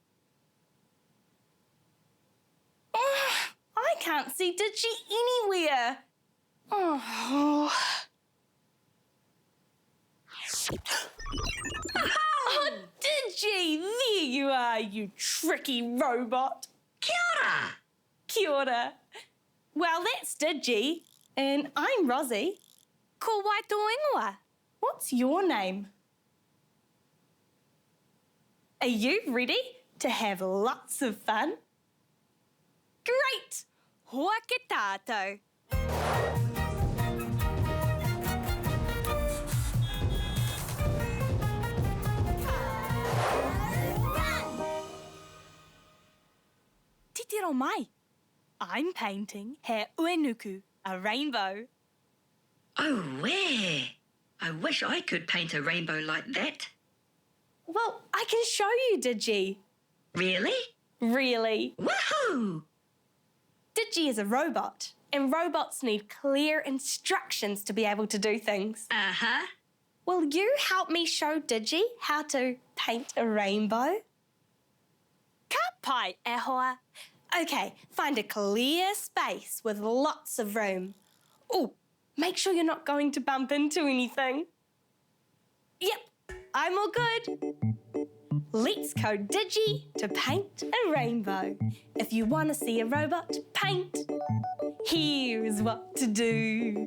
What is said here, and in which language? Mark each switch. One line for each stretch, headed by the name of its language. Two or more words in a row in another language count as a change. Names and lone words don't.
English: Oh, I can't see Digi anywhere. Oh. Oh, Digi, there you are, you tricky robot.
Māori: Kia ora. Kia ora.
English: Well, that's Digi, and I'm Rozzie.
Māori: Ko waitu ingoa.
English: What's your name? Are you ready to have lots of fun? Great!
Māori: Hoa ke tātou. Titiro mai.
English: I'm painting
Māori: he uenuku,
English: a rainbow. Oh, where? I wish I could paint a rainbow like that. Well, I can show you, Digi. Really? Really. Woohoo! Digi is a robot, and robots need clear instructions to be able to do things. Uh-huh. Will you help me show Digi how to paint a rainbow?
Māori: Ka pai e hoa.
English: Okay, find a clear space with lots of room. Oh, make sure you're not going to bump into anything. Yep, I'm all good. Let's code Digi to paint a rainbow. If you want to see a robot paint, here's what to do.